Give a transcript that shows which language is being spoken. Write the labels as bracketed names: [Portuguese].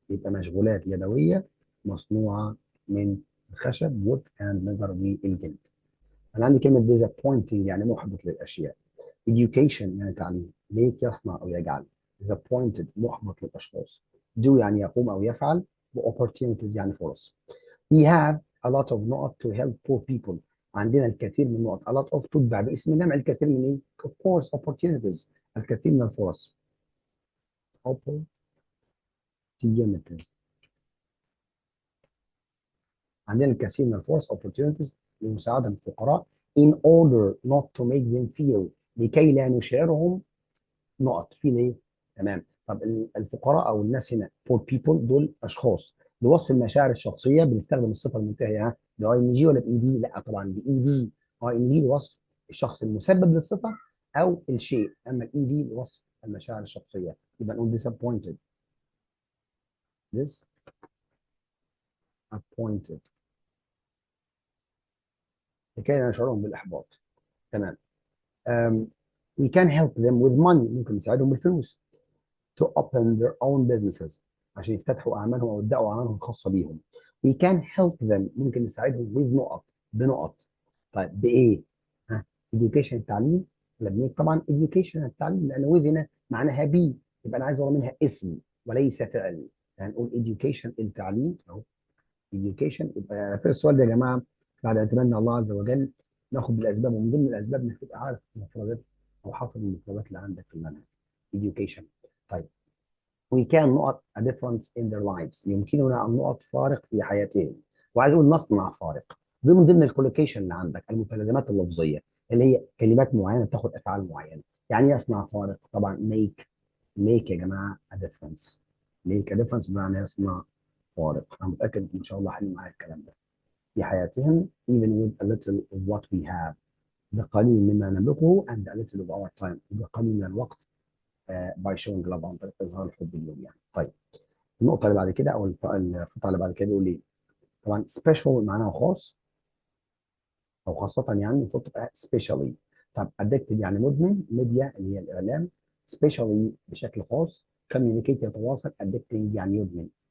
[Arabic] يبقى مشغولات يدويه مصنوعه من الخشب wood and leather والجلد. انا عندي كلمه disappointing يعني محبط للاشياء. education يعني تعليم. make يصنع او يجعل. disappointed محبط للاشخاص. do يعني يقوم او يفعل. و opportunities يعني فرص. [English] we have a lot of نقط to help poor people. [Arabic] عندنا الكثير من النقط. a lot of تتبع باسم الجمع الكثير من ايه؟ of course opportunities الكثير من الفرص. opportunities عندنا الكثير من الفرص opportunities لمساعدة الفقراء [English] in order not to make them feel [Arabic] لكي لا نشعرهم نقط في ليه؟ تمام. طب الفقراء او الناس هنا poor people دول اشخاص. لوصف المشاعر الشخصيه بنستخدم الصفه المنتهيه باي ان جي ولا باي دي؟ لا طبعا باي دي. اي ان جي لوصف الشخص المسبب للصفه او الشيء، اما الاي دي لوصف المشاعر الشخصيه. يبقى نقول disappointed. disappointed لكي لا نشعرهم بالاحباط. تمام. [English] um, we can help them with money [Arabic] ممكن نساعدهم بالفلوس. [English] to open their own businesses [Arabic] عشان يفتتحوا اعمالهم او يبداوا اعمالهم الخاصه بيهم. [English] we can help them [Arabic] ممكن نساعدهم [English] with نقط بنقط. [Arabic] طيب بايه؟ ها education التعليم ولا بنيك؟ طبعا education التعليم لان with هنا معناها بي. يبقى انا عايز ورا منها اسم وليس فعل. يعني نقول education التعليم اهو education. يبقى في السؤال ده يا جماعه بعد اعتمادنا الله عز وجل ناخد بالاسباب، ومن ضمن الاسباب انك تبقى عارف المفردات او حافظ المفردات اللي عندك في المنهج. education. طيب [English] we can [Arabic] نقط [English] a difference in their lives [Arabic] يمكننا ان نقط فارق في حياتهم. وعايز اقول نصنع فارق. دي من ضمن الكولوكيشن اللي عندك المتلازمات اللفظيه اللي هي كلمات معينه تاخد افعال معينه. يعني ايه يصنع فارق؟ طبعا make. make يا جماعه a difference. [English] make a difference [Arabic] بمعنى يصنع فارق. انا متاكد ان شاء الله حل معايا الكلام ده. [English] في حياتهم even with a little of what we have، [Arabic] بقليل مما نملكه [English] and a little of our time، [Arabic] بقليل من الوقت [English] by showing love، [Arabic] عن طريق اظهار الحب اليوم يعني. طيب النقطه اللي بعد كده او القطعه اللي بعد كده بيقول ايه؟ طبعا special معناها خاص او خاصه، يعني المفروض تبقى specially. طب addicted يعني مدمن، ميديا اللي هي الاعلام، specially بشكل خاص، communicate يتواصل، addicting يعني يدمن.